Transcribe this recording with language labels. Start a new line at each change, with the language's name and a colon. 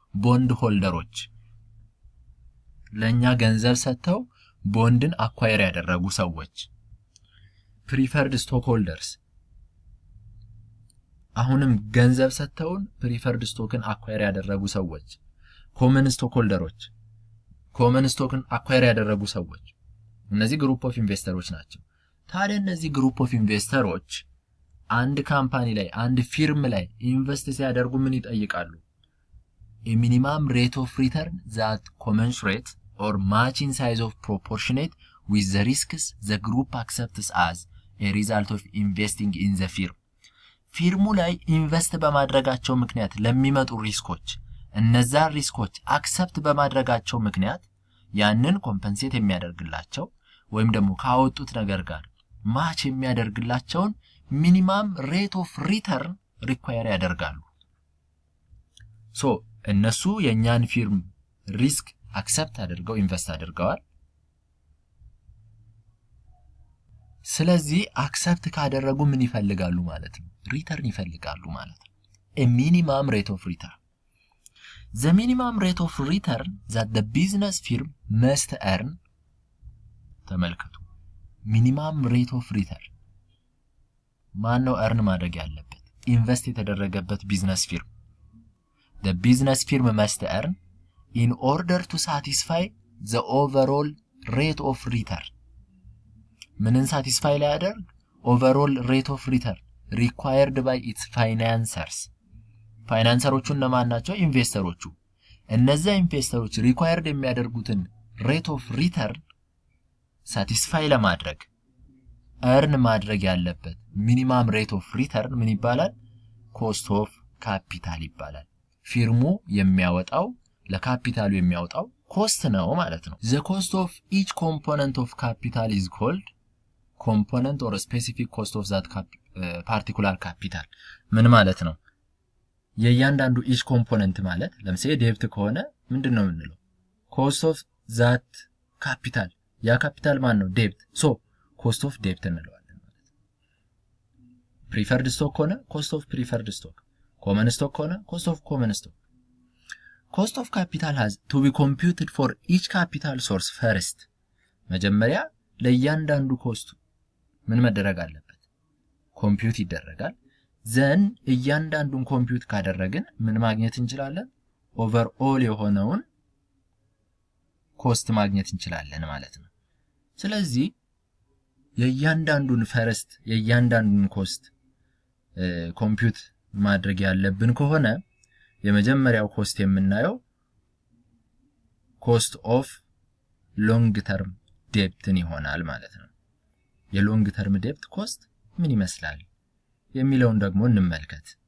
Amharic: ቦንድ ሆልደሮች፣ ለኛ ገንዘብ ሰጥተው ቦንድን አኳየር ያደረጉ ሰዎች። ፕሪፈርድ ስቶክ ሆልደርስ አሁንም ገንዘብ ሰጥተውን ፕሪፈርድ ስቶክን አኳየር ያደረጉ ሰዎች። ኮመን ስቶክ ሆልደሮች ኮመን ስቶክን አኳየር ያደረጉ ሰዎች። እነዚህ ግሩፕ ኦፍ ኢንቨስተሮች ናቸው። ታዲያ እነዚህ ግሩፕ ኦፍ ኢንቨስተሮች አንድ ካምፓኒ ላይ አንድ ፊርም ላይ ኢንቨስት ሲያደርጉ ምን ይጠይቃሉ?
English: a minimum rate of return that commensurate or match in size of proportionate with the risks the group accepts as a result of investing in the firm.
Amharic: ፊርሙ ላይ ኢንቨስት በማድረጋቸው ምክንያት ለሚመጡ ሪስኮች እነዛ ሪስኮች አክሰፕት በማድረጋቸው ምክንያት ያንን ኮምፐንሴት የሚያደርግላቸው ወይም ደግሞ ካወጡት ነገር ጋር ማች የሚያደርግላቸውን ሚኒመም ሬት ኦፍ ሪተርን ሪኳየር ያደርጋሉ። ሶ እነሱ የኛን ፊርም ሪስክ አክሰፕት አድርገው ኢንቨስት አድርገዋል። ስለዚህ አክሰፕት ካደረጉ ምን ይፈልጋሉ ማለት ነው? ሪተርን ይፈልጋሉ ማለት ነው።
English: a minimum rate of return. The minimum rate of return that the business firm must earn.
Amharic: ተመልከቱ።
English: minimum rate of return
Amharic: ማን ነው earn ማድረግ ያለበት? ኢንቨስት የተደረገበት ቢዝነስ ፊርም።
English: The business firm must earn in order to satisfy the overall rate of return.
Amharic: ምንን ሳቲስፋይ ሊያደርግ?
English: overall rate of return required by its financiers.
Amharic: ፋይናንሰሮቹ እነማን ናቸው? ኢንቨስተሮቹ። እነዚያ ኢንቨስተሮች ሪኳየርድ የሚያደርጉትን ሬት ኦፍ ሪተርን ሳቲስፋይ ለማድረግ earn ማድረግ ያለበት ሚኒመም ሬት ኦፍ ሪተርን ምን ይባላል? ኮስት ኦፍ ካፒታል ይባላል። ፊርሙ የሚያወጣው ለካፒታሉ የሚያወጣው ኮስት ነው ማለት ነው።
English: the cost of each component of capital is called component or specific cost of that particular capital.
Amharic: ምን ማለት ነው? የእያንዳንዱ
English: each component
Amharic: ማለት ለምሳሌ ዴብት ከሆነ ምንድነው የምንለው?
English: cost of that capital።
Amharic: ያ ካፒታል ማን ነው? ዴብት። ሶ
English: cost of debt
Amharic: እንለዋለን ማለት ነው።
English: preferred stock ከሆነ cost of preferred stock፣ common stock ከሆነ cost of common stock። cost of capital has to be computed for each capital source first.
Amharic: መጀመሪያ ለእያንዳንዱ ኮስቱ ምን መደረግ አለበት? ኮምፒውት ይደረጋል። ዘን እያንዳንዱን ኮምፒውት ካደረግን ምን ማግኘት እንችላለን? ኦቨርኦል የሆነውን ኮስት ማግኘት እንችላለን ማለት ነው። ስለዚህ የእያንዳንዱን ፈርስት የእያንዳንዱን ኮስት ኮምፒውት ማድረግ ያለብን ከሆነ የመጀመሪያው ኮስት የምናየው ኮስት ኦፍ ሎንግ ተርም ዴፕትን ይሆናል ማለት ነው። የሎንግ ተርም ዴፕት ኮስት ምን ይመስላል የሚለውን ደግሞ እንመልከት።